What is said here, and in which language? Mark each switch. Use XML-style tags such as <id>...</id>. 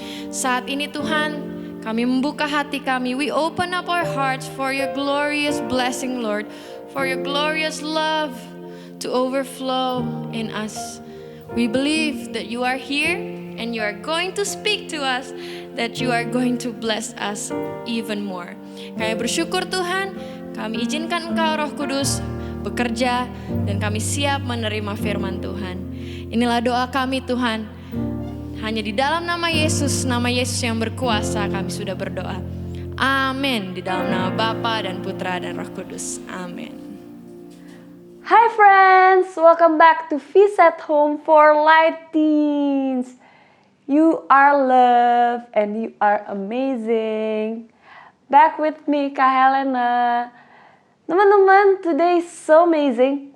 <id>Saat ini Tuhan, kami membuka hati kami.</id> <en>We open up our hearts for your glorious blessing, Lord. For your glorious love to overflow in us. We believe that you are here and you are going to speak to us. That you are going to bless us even more.</en> <id>Kami bersyukur Tuhan, kami izinkan Engkau Roh Kudus bekerja dan kami siap menerima firman Tuhan. Inilah doa kami Tuhan. Hanya di dalam nama Yesus yang berkuasa kami sudah berdoa. Amin. Di dalam nama Bapa dan Putra dan Roh Kudus. Amin.</id> <en>Hi friends, welcome back to Feast at Home for Light Teens. You are loved and you are amazing. Back with me, Kak Helena. Teman-teman, today is so amazing.</en>